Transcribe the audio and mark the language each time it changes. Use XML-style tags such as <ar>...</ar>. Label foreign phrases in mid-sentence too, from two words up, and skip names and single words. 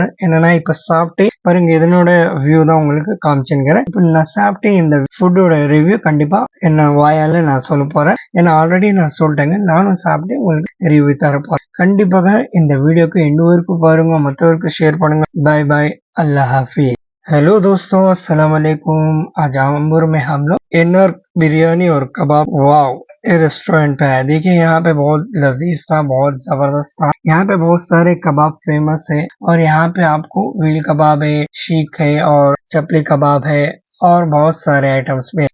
<ta>என்னன்னா இப்ப சாப்பிட்டு பாருங்க, இதனோட வியூ தான் உங்களுக்கு காமிச்சுக்கிறேன். இப்ப நான் சாப்பிட்டு இந்த ஃபுட்டோட ரிவ்யூ கண்டிப்பா என்ன வாயால நான் சொல்ல போறேன். ஏன்னா ஆல்ரெடி நான் சொல்லிட்டேங்க, நானும் சாப்பிட்டு உங்களுக்கு ரிவ்யூ தரப்போறேன். கண்டிப்பாக இந்த வீடியோக்கு எண்டு வரைக்கும் பாருங்க, மற்றவருக்கு ஷேர் பண்ணுங்க.</ta> <en>bye bye,</en> <hi>अल्लाह हाफिज। हेलो दोस्तों,</hi> <ar>السلام عليكم.</ar> <hi>आज आमबूर में हम लोग एनआर बिरयानी और कबाब, वाव, ये रेस्टोरेंट पे है। देखिए यहाँ पे बहुत लजीज था, बहुत जबरदस्त था। यहाँ पे बहुत सारे कबाब फेमस है और यहाँ पे आपको व्हील कबाब है, शीख है और चपली कबाब है और बहुत सारे आइटम्स में।</hi>